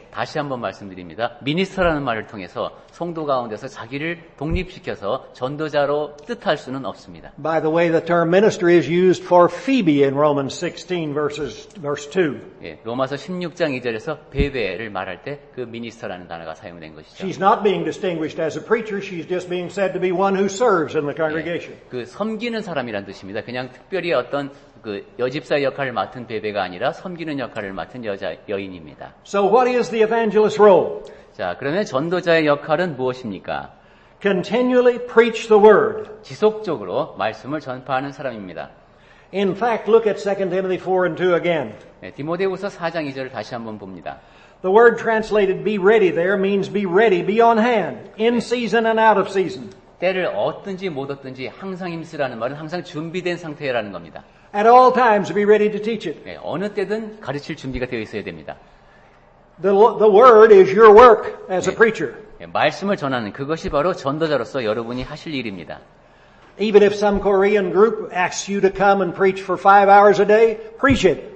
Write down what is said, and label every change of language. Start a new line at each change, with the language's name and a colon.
Korean: 네, 다시 한번 말씀드립니다. 미니스터라는 말을 통해서 성도 가운데서 자기를 독립시켜서 전도자로 뜻할 수는 없습니다.
English: By the way, the term minister is used for Phoebe in Romans 16 verse 2.
Korean: 예, 로마서 16장 2절에서 베베를 말할 때 그 미니스터라는 단어가 사용된 것이죠.
English: She's not being distinguished as a preacher, she's just being said to be one who serves in the congregation.
Korean: 예, 그 섬기는 사람이란 뜻입니다. 그냥 특별히 어떤 그 여집사 역할을 맡은 베베가 아니라 섬기는 역할을 맡은 여인입니다.
English: So what is the evangelist's role?
Korean: 자, 그러면 전도자의 역할은 무엇입니까?
English: Continually preach the word.
Korean: 지속적으로 말씀을 전파하는 사람입니다.
English: In fact, look at 2 Timothy 4 and 2 again.
Korean: 네, 디모데후서 4장 2절을 다시 한번 봅니다.
English: The word translated be ready there means be ready, be on hand, in season and out of season.
Korean: 때를 얻든지 못 얻든지 항상 힘쓰라는 말은 항상 준비된 상태라는 겁니다.
English: At all times be ready to teach it.
Korean: 네, 어느 때든 가르칠 준비가 되어 있어야 됩니다.
English: The word is your work as a preacher.
Korean: 네, 말씀을 전하는 그것이 바로 전도자로서 여러분이 하실 일입니다.
English: Even if some Korean group asks you to come and preach for 5 hours a day, preach it.